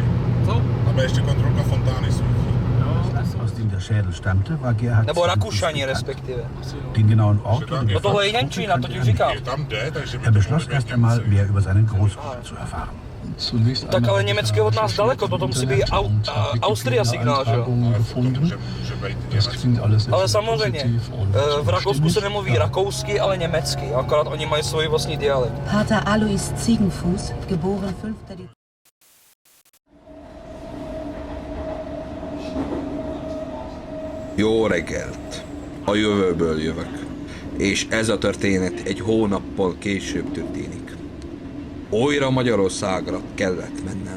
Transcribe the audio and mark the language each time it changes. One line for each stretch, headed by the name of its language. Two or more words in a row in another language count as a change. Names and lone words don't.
Czech: Co? Dáme ještě kontrolka fontány svítí.
German: Aus dem der Schädel stammte, war Gerhard
Czech: Nebo
German: Ziegenfuß
Czech: Rakušani
German: bekannt.
Czech: respektive.
German: Den genauen Ort und den
Czech: No tohle je
German: Verfolgungsort
Czech: Němčina, to ti
German: kannte er
Czech: říkám. Je tam jde, takže
German: Er beschloss erst einmal, mehr über seinen Großvater zu erfahren.
Czech: Tak ale německy je od nás daleko, to musí být Austria signál, že jo? může být Ale samozřejmě, v Rakousku se nemluví rakousky, ale německy, akorát oni mají svůj vlastní dialekt.
German: Pater Alois Ziegenfuß, geboren 5. Dezember.
Hungarian: Jó reggelt! A jövőből jövök, és ez a történet egy hónappal később történik. Újra Magyarországra kellett mennem.